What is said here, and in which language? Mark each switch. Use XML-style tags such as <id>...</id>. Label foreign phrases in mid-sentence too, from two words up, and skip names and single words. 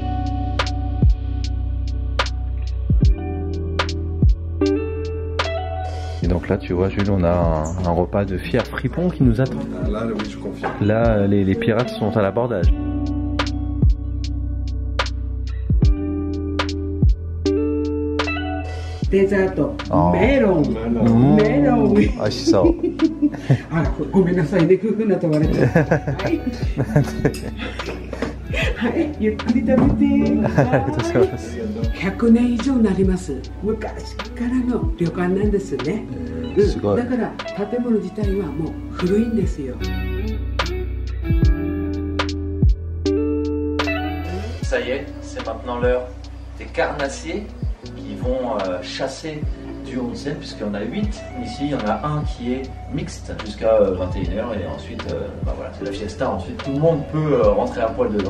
<fr>Et donc là, tu vois, Jules, on a un repas de fiers fripons qui nous attend. Là, oui, je confirme. Là, les pirates sont à l'abordage. Dessert, melon. Melon. Ah, c'est ça.</fr> <ja>Ah, ごめんなさいね、夫婦なと言われて。はい。はい、ゆっくり食べて。100年以上になります。昔からの旅館なんですね。すごい。だから建物自体はもう古いんですよ。</ja> <fr>Ça y est, c'est maintenant l'heure des carnassiers qui vont chasser du onsen, puisqu'il y en a 8 ici, il y en a un qui est mixte jusqu'à 21h et ensuite voilà, c'est la fiesta, ensuite tout le monde peut rentrer à poil dedans.</fr>